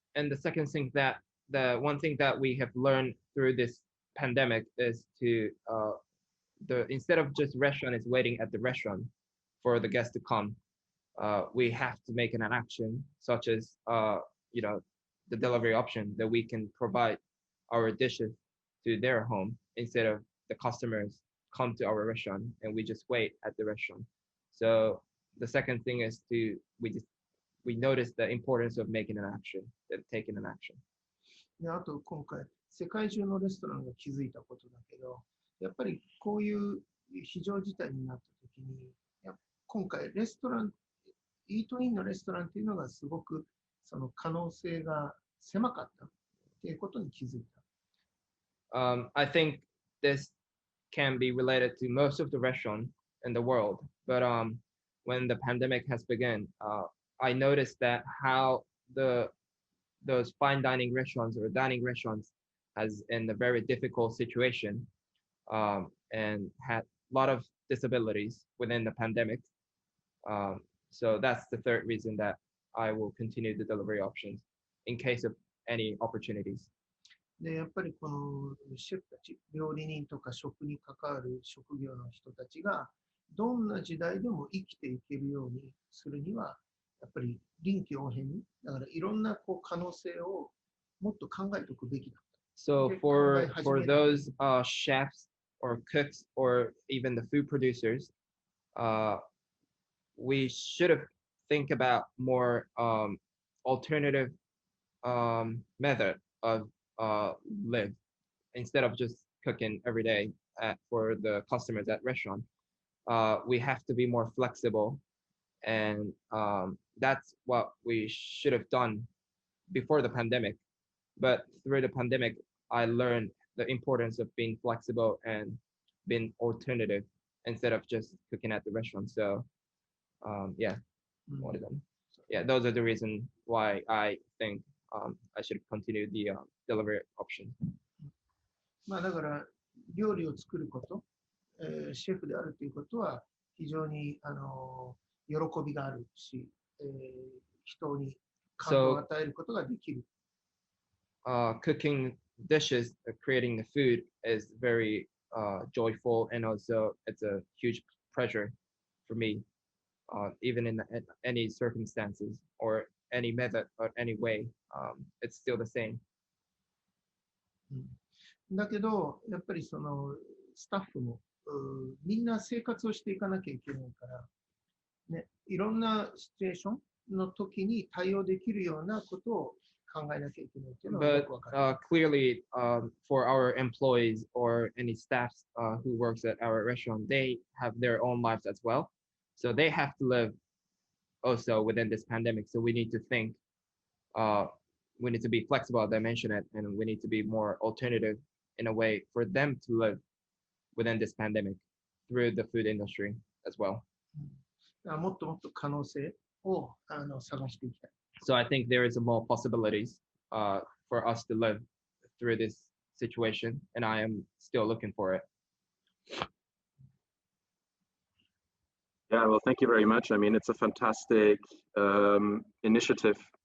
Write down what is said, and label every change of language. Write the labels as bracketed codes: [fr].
[en] And the second thing that the one thing that we have learned through this pandemic is to instead of just restaurant is waiting at the restaurant for the guests to come, we have to make an action such as you know, the delivery option that we can provide our dishes to their home instead of the customers come to our restaurant and we just wait at the restaurant. So the second thing is we notice the importance of making an action, taking an action. [ja] であと今回世界中のレストランが気づいたことだけど、やっぱりこういう非常事態になった時に、今回レストラン、イートインのレストランっていうのがすごくその可能性が狭かったっていうことに気づいた。 [en] I think this can be related to most of the restaurants in the world, but when the pandemic has begun, I noticed that how those fine dining restaurants or dining restaurants has in a very difficult situation and had a lot of disabilities within the pandemic. So that's the third reason that I will continue the delivery options in case of any opportunities. [ja] で、やっぱりこのシェフたち、料理人とか食に関わる職業の人たちが、どんな時代でも生きていけるようにするには、やっぱり臨機応変に、だからいろんなこう可能性をもっと考えておくべきだ。 [en] So Okay, for Hajime. those chefs or cooks or even the food producers, we should have think about more alternative method of live instead of just cooking every day for the customers at restaurant. We have to be more flexible, and that's what we should have done before the pandemic. But through the pandemic, I learned the importance of being flexible and being alternative instead of just cooking at the restaurant. So yeah, what is them? Yeah, those are the reasons why I think I should continue the delivery option. [ja] まあだから料理を作ること、シェフであるということは非常に喜びがあるし、人に感動を与えることができる。 [en] Cooking dishes, creating the food is very joyful, and also it's a huge pleasure for me, even in any circumstances or any method or any way. It's still the same. [ja] だけど、やっぱりそのスタッフもみんな生活をしていかなきゃいけないから、ね、いろんなシチュエーションの時に対応できるようなことを考えなきゃいけないっていうのはよ [en] But [ja] くわかる。 [en] clearly, for our employees or any staff who works at our restaurant, they have their own lives as well. So they have to live also within this pandemic. So we need to think, we need to be flexible, as I mentioned it, and we need to be more alternative in a way for them to live within this pandemic through the food industry as well. [ja] もっともっと可能性を探していきたい。 [en] So I think there is more possibilities for us to live through this situation, and I am still looking for it. Yeah, well, thank you very much. I mean, it's a fantastic initiative.